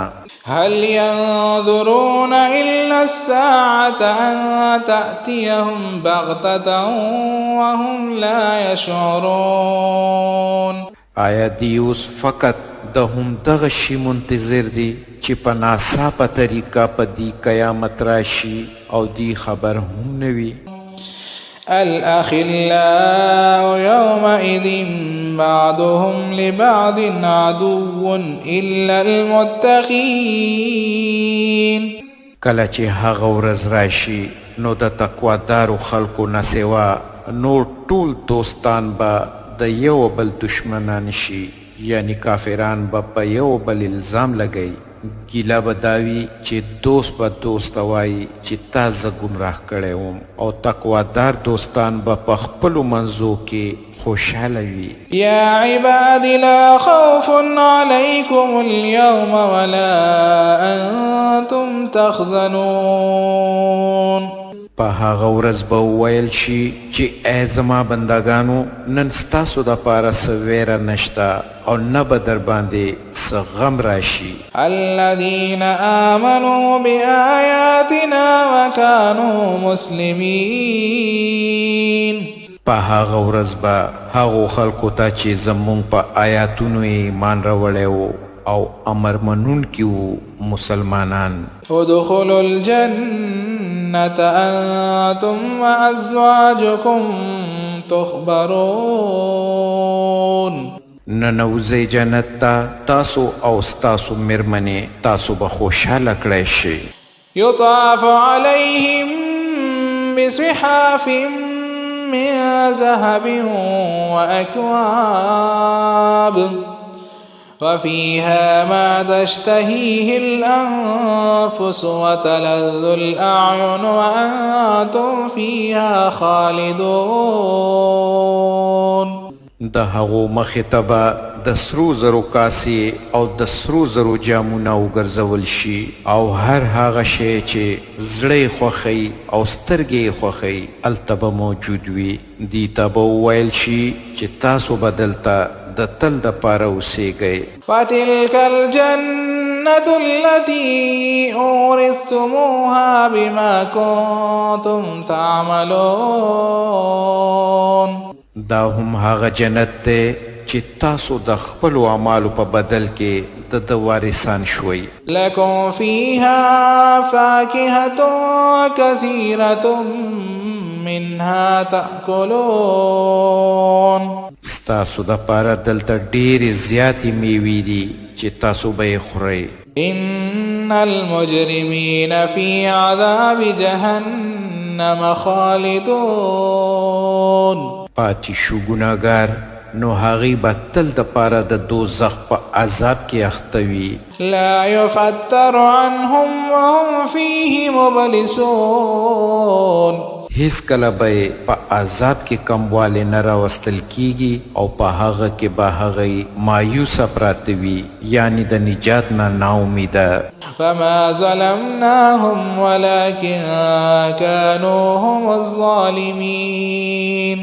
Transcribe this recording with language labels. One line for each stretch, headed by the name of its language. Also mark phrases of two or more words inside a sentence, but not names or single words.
Arabic: هل ينظرون إلا الساعة أن تأتيهم بغتة وهم لا يشعرون
Pashto: آیا دی اوس فقط د هم دغه شي منتظر دي چې په ناڅاپه طریقه په دې قیامت راشي او دی خبر هم نه وي
Arabic: الأخلاء يومئذ بعضهم لبعض عدو إلا المتقين
Pashto: کله چې هغه ورځ راشي نو د تقوادارو خلکو نه سوا نور ټول دوستان به د یو بل دشمنان شي یعنی کافران به په یو بل الزام لګوي ګیله به دا وي چې دوست به دوست ته وایي چې تا زه ګمراه کړی وم او تقوادار دوستان به په خپلو منځو کې خوشحاله وي
Arabic: يا عباد لا خوف عليكم اليوم ولا أنتم تحزنون
Pashto: په هغه ورځ به وویل شي چې ای زما بندګانو نن ستاسو دپاره څه ویره نشته او نه به در باندې څه غم راشي
Arabic: الذين آمنوا بآياتنا وكانوا مسلمين
Pashto: په هغه ورځ به هغو خلکو ته چې زموږ په آیاتونو ایمان راوړی و او امر منونکي وو مسلمانان
Arabic: ادخلوا الجنة أنتم وأزواجكم تخبرون
Pashto: ننوځئ جنت ته تاسو او ستاسو مېرمنې تاسو به خوشحاله کړی شئ
Arabic: يطاف عليهم بصحاف من ذهب وأكواب وفيها ما تشتهيه الأنفس وتلذ الأعين وأنتم فيها خالدون.
Pashto: د هغو مخې ته به د سرو زرو کاسې او د سرو زرو جامونه وګرځول شي او هر هغه شی چې زړه یې خوښوي او سترګې یې خوښوي هلته به موجود وي. دې ته به وویل شي چې تاسو به دلته د تل دپاره اوسیږئ.
Arabic: فتلك الجنة التي أورثتموها بما كنتم تعملون.
Pashto: دا هم هغه جنت دی چې تاسو د خپلو اعمالو په بدل کې د وارثان شوي.
Arabic: لكم فيها فاكهة كثيرة منها تأكلون.
Pashto: ستاسو دپاره دلته ډېرې زیاتې میوې دي چې تاسو به یې خورئ.
Arabic: إن المجرمين في عذاب جهنم خالدون.
Pashto: پاتې شو ګناهګار نو هغوی به تل دپاره د دوزخ په عذاب کې اخته وي.
Arabic: لا يفتر عنهم وهم فيه مبلسون.
Pashto: هیڅ کله به یې په عذاب کې کموالی نه راوستل کیږي او په هغه کې به هغوی مایوسه پراته وي یعنی د نجات نه ناامیده.
Arabic: فما ظلمناهم ولكن كانوا هم الظالمين.